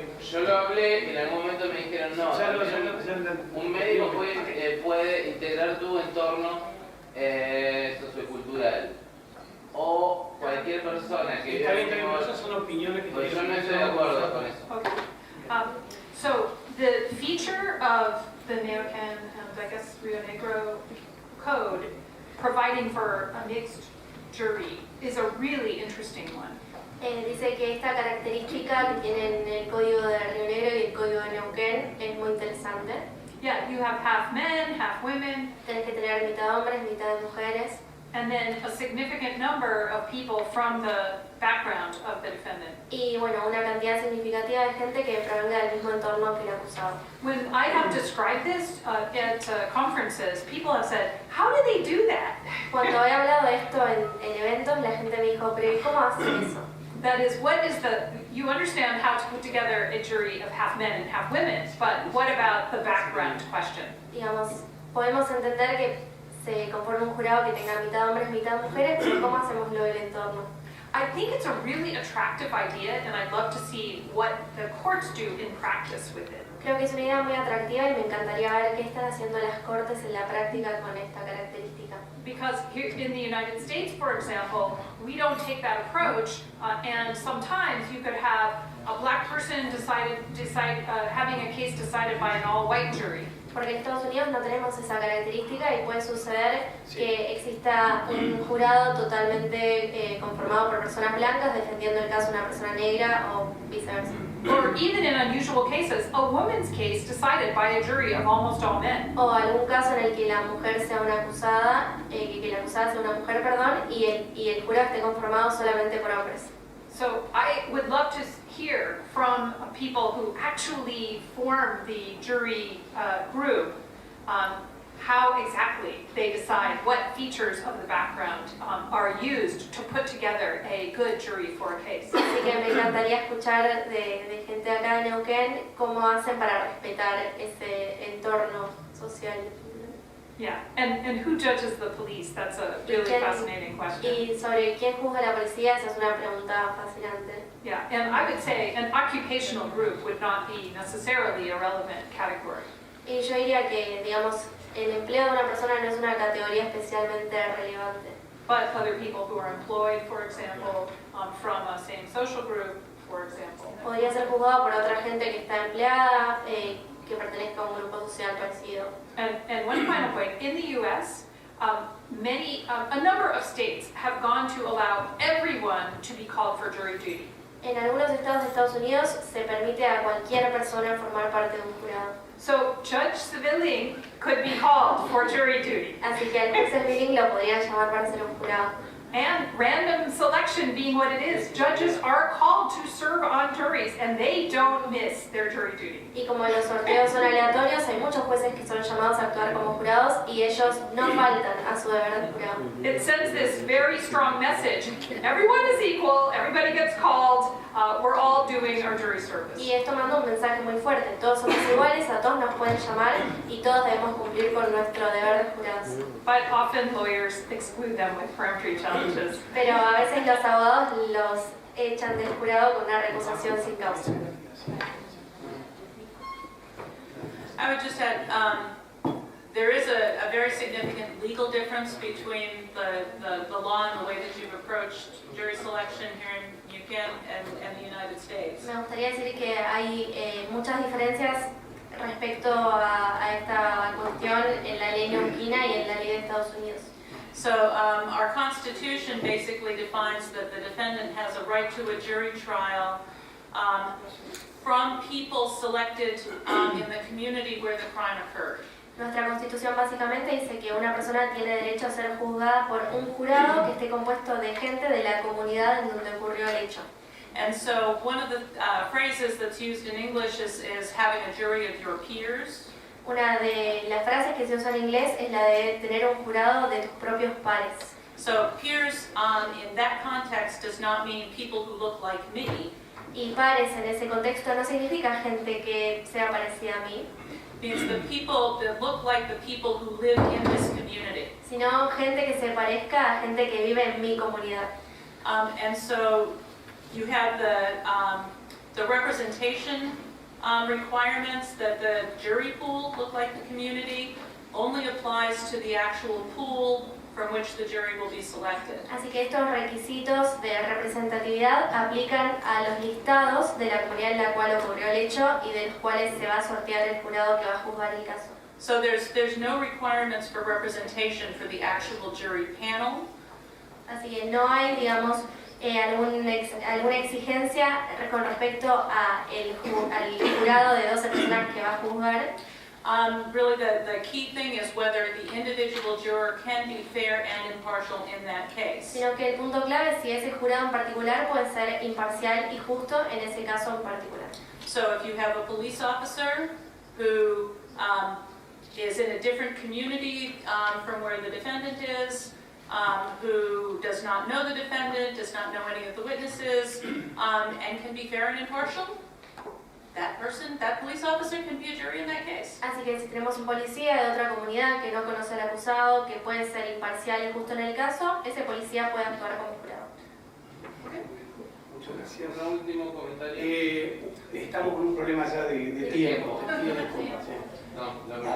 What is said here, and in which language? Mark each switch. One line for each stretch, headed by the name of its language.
Spanish: Yo lo hablé y en algún momento me dijeron no. Un médico puede integrar tu entorno sociocultural. O cualquier persona que Está bien, esas son opiniones que pues yo no estoy de acuerdo con eso.
English: Okay. So the feature of the Neuquén and I guess Rio Negro code providing for a mixed jury is a really interesting one.
Spanish: Dice que esta característica que tienen el código de Río Negro y el código de Neuquén es muy interesante.
English: Yeah, you have half men, half women.
Spanish: Tienes que tener mitad hombres, mitad mujeres.
English: And then a significant number of people from the background of the defendant.
Spanish: Y bueno, una cantidad significativa de gente que provenga del mismo entorno que el acusado.
English: When I have described this at conferences, people have said, how do they do that?
Spanish: Cuando he hablado de esto en eventos, la gente me dijo, pero ¿y cómo hacen eso?
English: That is, you understand how to put together a jury of half men and half women, but what about the background question?
Spanish: Digamos, podemos entender que se conforma un jurado que tenga mitad hombres, mitad mujeres, pero ¿cómo hacemos lo del entorno?
English: I think it's a really attractive idea, and I'd love to see what the courts do in practice with it.
Spanish: Creo que es una idea muy atractiva y me encantaría ver qué están haciendo las cortes en la práctica con esta característica.
English: Because here in the United States, for example, we don't take that approach, and sometimes you could have a black person having a case decided by an all-white jury.
Spanish: Porque en Estados Unidos no tenemos esa característica y puede suceder que exista un jurado totalmente conformado por personas blancas defendiendo el caso de una persona negra o viceversa.
English: Or even in unusual cases, a woman's case decided by a jury of almost all men.
Spanish: O algún caso en el que la mujer sea una acusada, que la acusada sea una mujer, perdón, y el jurado esté conformado solamente por hombres.
English: So I would love to hear from people who actually form the jury group how exactly they decide what features of the background are used to put together a good jury for a case.
Spanish: Así que me encantaría escuchar de gente acá de Neuquén cómo hacen para respetar ese entorno social.
English: Yeah, and who judges the police? That's a really fascinating question.
Spanish: Y sobre quién juzga la policía, esa es una pregunta fascinante.
English: Yeah, and I would say an occupational group would not be necessarily a relevant category.
Spanish: Y yo diría que, digamos, el empleo de una persona no es una categoría especialmente relevante.
English: But other people who are employed, for example, from a same social group, for example.
Spanish: Podría ser juzgado por otra gente que está empleada, que pertenezca a un grupo social parecido.
English: And one final point, in the U.S., a number of states have gone to allow everyone to be called for jury duty.
Spanish: En algunos estados de Estados Unidos se permite a cualquier persona formar parte de un jurado.
English: So Judge Civilling could be called for jury duty.
Spanish: Así que al juez Civilling lo podrían llamar para ser un jurado.
English: And random selection being what it is, judges are called to serve on juries and they don't miss their jury duty.
Spanish: Y como los sorteos son aleatorios, hay muchos jueces que son llamados a actuar como jurados y ellos no faltan a su deber de jurado.
English: It sends this very strong message. Everyone is equal, everybody gets called, we're all doing our jury service.
Spanish: Y esto manda un mensaje muy fuerte. Todos somos iguales, a todos nos pueden llamar y todos debemos cumplir con nuestro deber de jurados.
English: But often lawyers exclude them with peremptory challenges.
Spanish: Pero a veces los abogados los echan del jurado con una recusación sin causa.
English: I would just add, there is a very significant legal difference between the law and the way that you've approached jury selection here in Neuquén and the United States.
Spanish: Me gustaría decir que hay muchas diferencias respecto a esta cuestión en la ley neuquina y en la ley de Estados Unidos.
English: So our Constitution basically defines that the defendant has a right to a jury trial from people selected in the community where the crime occurred.
Spanish: Nuestra Constitución básicamente dice que una persona tiene derecho a ser juzgada por un jurado que esté compuesto de gente de la comunidad en donde ocurrió el hecho.
English: And so one of the phrases that's used in English is having a jury of your peers.
Spanish: Una de las frases que se usa en inglés es la de tener un jurado de tus propios pares.
English: So peers in that context does not mean people who look like me.
Spanish: Y pares en ese contexto no significa gente que sea parecida a mí.
English: Means the people that look like the people who live in this community.
Spanish: Sino gente que se parezca a gente que vive en mi comunidad.
English: And so you have the representation requirements that the jury pool look like the community only applies to the actual pool from which the jury will be selected.
Spanish: Así que estos requisitos de representatividad aplican a los listados de la comunidad en la cual ocurrió el hecho y de los cuales se va a sortear el jurado que va a juzgar el caso.
English: So there's no requirements for representation for the actual jury panel.
Spanish: Así que no hay, digamos, alguna exigencia con respecto al jurado de 12 personas que va a juzgar.
English: Really the key thing is whether the individual juror can be fair and impartial in that case.
Spanish: Sino que el punto clave es si ese jurado en particular puede ser imparcial y justo en ese caso en particular.
English: So if you have a police officer who is in a different community from where the defendant is, who does not know the defendant, does not know any of the witnesses, and can be fair and impartial, that police officer can be a jury in that case.
Spanish: Así que si tenemos un policía de otra comunidad que no conoce al acusado, que puede ser imparcial y justo en el caso, ese policía puede actuar como jurado. Muchas gracias. Un último comentario. Estamos con un problema ya de tiempo. No,